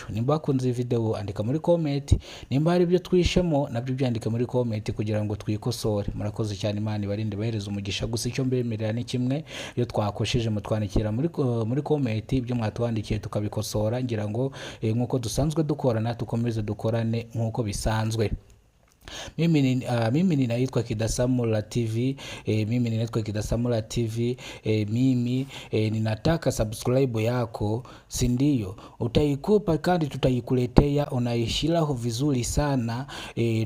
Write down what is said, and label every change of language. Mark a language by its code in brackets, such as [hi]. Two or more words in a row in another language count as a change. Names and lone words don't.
[rw] Nimba bakunze video andika muri comment, nimba hari ibyo twishemo nabyo byandika muri comment kugira ngo twikosore. Murakoze cyane, Imana ibarinde bahereza umugisha. Gusa icyo mbemerera ni kimwe, iyo twakosheje mutwandikira muri comment ibyo mwatwandikiye tukabikosora, ngira ngo nkuko dusanzwe dukorana tukomeze dukorane nkuko bisanzwe. [sw] Mimi ninaitwa Kidasamula TV, mimi ninataka subscribe yako, si ndio? Utaikupa kandi tutaikuletea, unaishiraho vizuri sana